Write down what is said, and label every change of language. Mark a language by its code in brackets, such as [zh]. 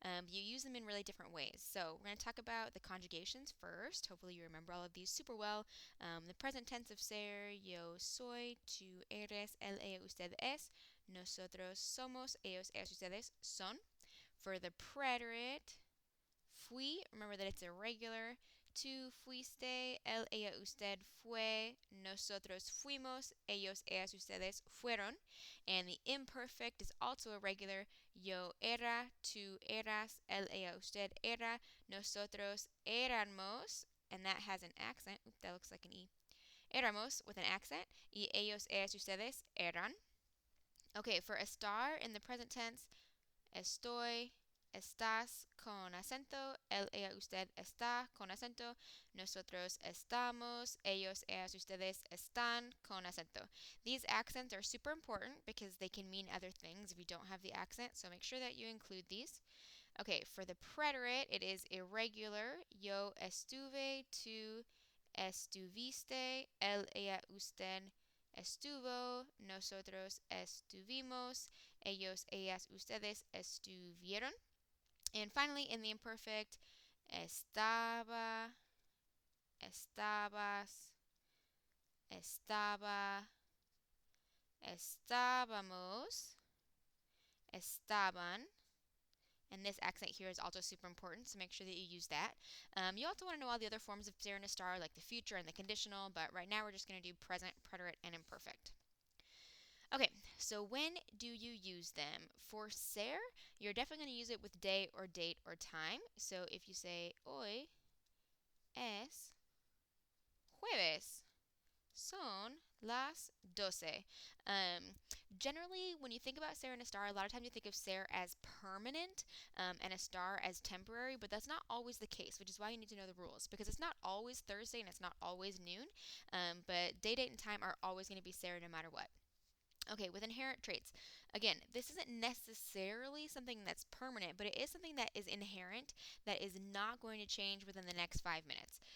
[en] You use them in really different ways. So we're going to talk about the conjugations first. Hopefully you remember all of these super well. The present tense of ser, [es] yo soy, tú eres, él, ella, usted es, nosotros somos, ellos, ellas, ustedes son. [en] For the preterite, fui, remember that it's irregular. [es] Tú fuiste, él, ella, usted fue, nosotros fuimos, ellos, ellas, ustedes fueron. [en] And the imperfect is also irregular. [es] Yo era, tú eras, él, ella, usted era, nosotros éramos, [en] and that has an accent. Oop, that looks like an E. [es] Éramos [en] with an accent. [es] Y ellos, ellas, ustedes eran. [en] Okay, for estar in the present tense, [es] estoy, estás con acento, él, ella, usted está con acento, nosotros estamos, ellos, ellas, ustedes están con acento. [en] These accents are super important because they can mean other things if you don't have the accent, so make sure that you include these. Okay, for the preterite, it is irregular. [es] Yo estuve, tú estuviste, él, ella, usted estuvo, nosotros estuvimos, ellos, ellas, ustedes estuvieron. [en] And finally, in the imperfect, [es] estaba, estabas, estaba, estábamos, estaban. [en] And this accent here is also super important, so make sure that you use that. You also want to know all the other forms of ser and estar, like the future and the conditional, but right now we're just going to do present, preterite, and imperfect. Okay, so when do you use them? For ser, you're definitely going to use it with day or date or time. So if you say, [es] hoy es jueves, son las 12. [en] Generally, when you think about ser and estar, a lot of times you think of ser as permanent and estar as temporary, but that's not always the case, which is why you need to know the rules because it's not always Thursday and it's not always noon, but day, date, and time are always going to be ser no matter what. Okay, with inherent traits. Again, this isn't necessarily something that's permanent, but it is something that is inherent that is not going to change within the next 5 minutes.